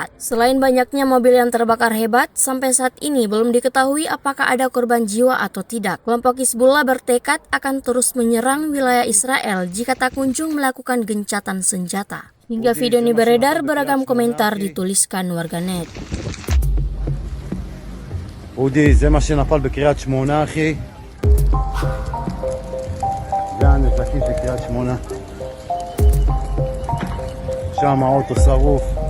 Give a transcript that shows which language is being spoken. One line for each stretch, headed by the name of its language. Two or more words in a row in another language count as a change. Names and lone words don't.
Indonesian: Selain banyaknya mobil yang terbakar hebat, sampai saat ini belum diketahui apakah ada korban jiwa atau tidak. Kelompok Hizbullah bertekad akan terus menyerang wilayah Israel jika tak kunjung melakukan gencatan senjata. Hingga video ini beredar, beragam komentar dituliskan warganet.
Hebrew: אודי, זה מה שנפל בקריית שמונה, אחי. זה הנזקים של קריית שמונה. שם האוטו שרוף.